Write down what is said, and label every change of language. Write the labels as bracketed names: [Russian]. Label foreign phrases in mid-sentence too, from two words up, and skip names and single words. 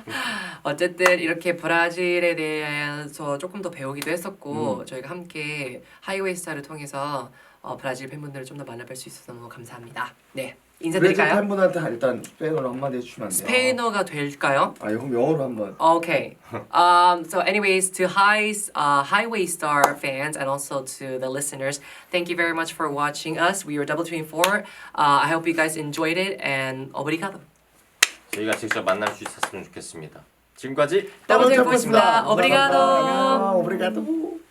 [Korean] 어쨌든 이렇게 브라질에 대해서 조금 더 배우기도 했었고 저희가 함께 하이웨이 스타를 통해서 브라질 팬분들을 좀 더 만나뵐 수 있어서 너무 감사합니다. 네 브라질 인사드릴까요? 팬분한테 일단 스페인어로 한마디 해주시면 안 돼요? 스페인어가 될까요? 그럼 영어로 한번. [English] Okay. So anyways, to Highway Star fans and also to the listeners, thank you very much for watching us. We were Double Twin 4. I hope you guys enjoyed it and obrigado. [Korean] 저희가 직접 만날 수 있었으면 좋겠습니다. 지금까지 Double Twin 4였습니다. Obrigado. 오브리가도.